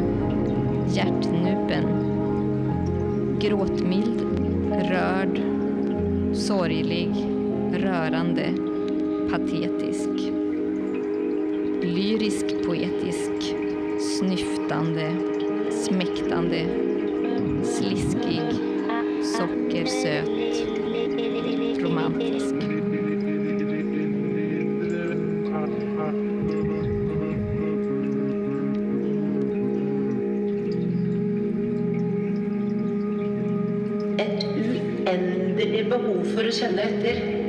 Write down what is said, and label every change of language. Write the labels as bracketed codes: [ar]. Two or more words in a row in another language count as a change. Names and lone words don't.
[sv] hjärtnupen, gråtmild, rörd, sorglig, rörande, patetisk, lyrisk, poetisk, snyftande, smäktande, sliskig, sockersöt, romantisk. [no] Et uendelig behov for å kjenne etter.